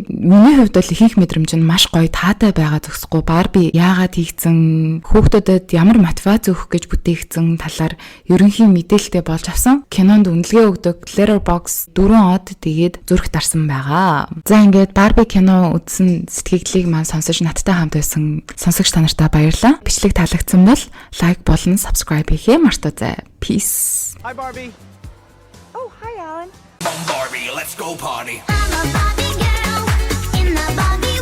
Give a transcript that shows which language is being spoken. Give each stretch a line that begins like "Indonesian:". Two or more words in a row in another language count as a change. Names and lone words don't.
Mongolian: Миний хувьд бол ихэнх мэдрэмж нь маш гоё таатай байгаа зөксөхгүй Барби яагаад хийгдсэн, хүүхдүүдэд ямар мотивац өгөх гэж бүтээгдсэн талаар ерөнхий мэдээлэлтэй болж авсан. Кинонд үнэлгээ өгдөг Letterboxd 4 од тэгээд зүрх дарсан байна. За ингээд Барби кино үзсэн сэтгэгдлийг маань сонсож надтай хамт байсан сонсогч та нартаа баярлалаа. Бичлэг таалагдсан бол лайк болон subscribe хийхээ мартаоцай.
English: Peace. Hi Barbie. Oh, hi Alan. Barbie, let's go party. I'm a Barbie girl in the